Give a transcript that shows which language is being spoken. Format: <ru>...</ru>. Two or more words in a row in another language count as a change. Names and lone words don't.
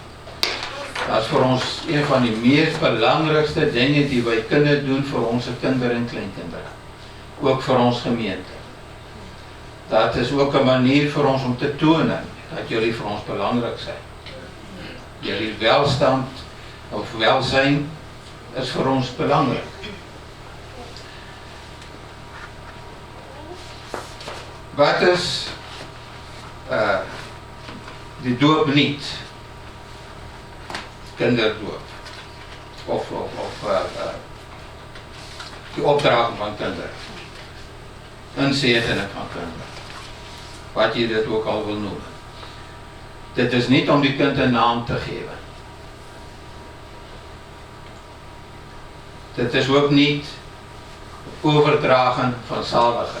<nl>Dat is voor ons een van de meest belangrijkste dingen die wij kunnen doen voor onze kinderen en kleinkinderen. Ook voor ons gemeente. Dat is ook een manier voor ons om te tonen dat jullie voor ons belangrijk zijn.</nl> <af>Jullie welstand of welsyn is vir ons belangrik. Wat is die doop niet? Kinderdoop. Of die opdraging van kinderen.</af> <nl>Inzegening van kinderen.</nl> <af>Wat jy dit ook al wil noem.</af> <nl>Dit is niet om die kind een naam te geven. Dit is ook niet overdragen van zaligheid.</nl>